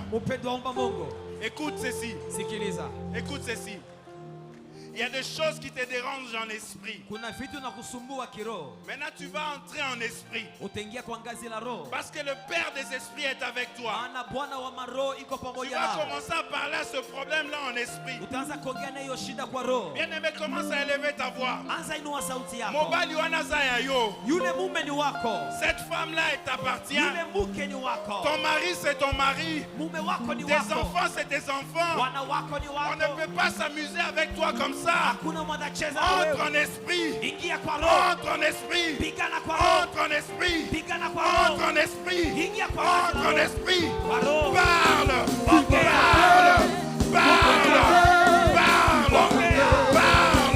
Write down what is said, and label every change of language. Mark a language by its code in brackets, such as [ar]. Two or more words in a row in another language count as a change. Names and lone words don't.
[sw] Mpendwa, omba Mungu. [fr] Écoute ceci. [sw] Sikiliza. [fr] Écoute ceci. Il y a des choses qui te dérangent en esprit. [sw] Kuna vitu na kusumbua kiroho. [fr] Maintenant, tu vas entrer en esprit. [sw] Utaingia kwa ngazi la roho. [fr] Parce que le Père des esprits est avec toi. [sw] Maana Bwana wa maroho iko [fr] Tu [sw] pamoja [fr] vas [sw] nao. [fr] commencer à parler à ce problème-là en esprit. [sw] Utaanza kuongea na hiyo shida kwa roho. [fr] Bien-aimé, commence à élever ta voix. [sw] Anza inua sauti yako. [ln] Mobali wana zaya yo. [sw] Yule mume ni wako. [fr] Cette femme-là, elle t'appartient. [sw] Yule mke ni wako. [fr] Ton mari, c'est ton mari. [sw] Mume wako ni [fr] Tes [sw] wako. [fr] enfants, c'est tes enfants. [sw] Wana wako ni [fr] On ne [sw] wako. [fr] peut pas s'amuser avec toi comme ça. [sw] Hakuna mwanacheza na [fr] Entre [sw] wewe. [fr] en esprit. [sw] Ingia kwa roho. [fr] Entre en esprit. [sw] Pigana kwa roho. [fr] Entre en esprit. [sw] Pigana kwa roho. [fr] Entre en esprit. [sw] Ingia kwa roho. [fr] Entre en esprit. [sw] Kwa roho. [fr] Parle. [sw] Ongea. [fr] Parle. Parle. Parle. [sw] Ongea. [fr] Parle.